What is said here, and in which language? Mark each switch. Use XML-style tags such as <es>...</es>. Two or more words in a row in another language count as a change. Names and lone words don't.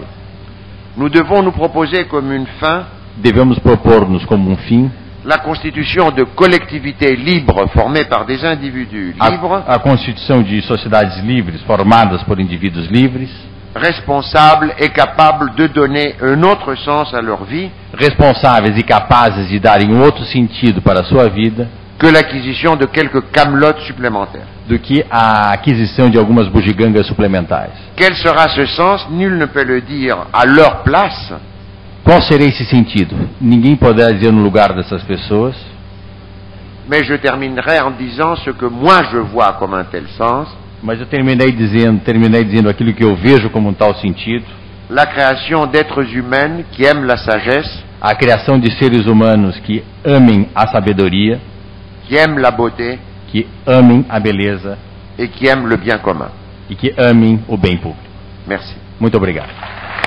<fr>Nous devons nous proposer comme une fin</fr> <pt>Devemos propor-nos como fim</pt> <fr>la constitution de collectivités libres formées par des individus libres,</fr> <pt>a constituição de sociedades livres, formadas por indivíduos livres,</pt> <fr>responsables et capables de donner un autre sens à leur vie</fr> <pt>responsáveis e capazes de darem outro sentido para a sua vida</pt> <fr>que l'acquisition de quelques camelotes supplémentaires.</fr> <pt>do que a aquisição de algumas bugigangas suplementares.</pt> <fr>Quel sera ce sens? Nul ne peut le dire à leur place,</fr> <pt>Qual será esse sentido? Ninguém poderá dizer no lugar dessas pessoas,</pt> <fr>mais je terminerai en disant ce que moi je vois comme un tel sens,</fr> <pt>mas eu terminei dizendo aquilo que eu vejo como um tal sentido:</pt> <fr>la création d'êtres humains qui aiment la sagesse,</fr> <pt>a criação de seres humanos que amem a sabedoria,</pt> <fr>qui aiment la beauté</fr> <pt>que amem a beleza</pt> <fr>et qui aiment le bien commun.</fr> <pt>e que amem o bem público.</pt> <fr>Merci.</fr> <pt>Muito obrigado.</pt>